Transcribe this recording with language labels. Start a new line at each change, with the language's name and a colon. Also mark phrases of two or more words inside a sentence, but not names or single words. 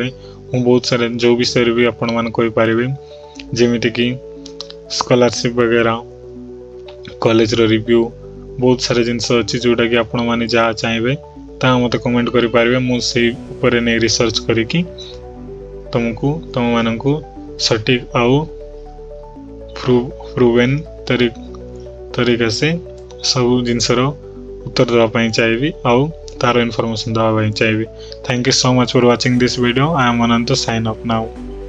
Odia: ମୁଁ ବହୁତ ସାରା ଯେଉଁ ବିଷୟରେ ବି ଆପଣମାନେ କହିପାରିବେ, ଯେମିତିକି ସ୍କଲାରସିପ୍ ବଗେରା, କଲେଜର ରିଭ୍ୟୁ, ବହୁତ ସାରା ଜିନିଷ ଅଛି ଯେଉଁଟାକି ଆପଣମାନେ ଯାହା ଚାହିଁବେ ତାହା ମୋତେ କମେଣ୍ଟ କରିପାରିବେ। ମୁଁ ସେଇ ଉପରେ ନେଇ ରିସର୍ଚ୍ଚ କରିକି ତମମାନଙ୍କୁ ସଠିକ୍ ଆଉ ପ୍ରୁଭେନ୍ ତରିକା ସେ ସବୁ ଜିନିଷର ଉତ୍ତର ଦେବା ପାଇଁ ଚାହିଁବି, ଆଉ ତାର ଇନଫର୍ମେସନ୍ ଦେବା ପାଇଁ ଚାହିଁବି।
English: Thank you so much for watching this video. I am Ananta, sign off now.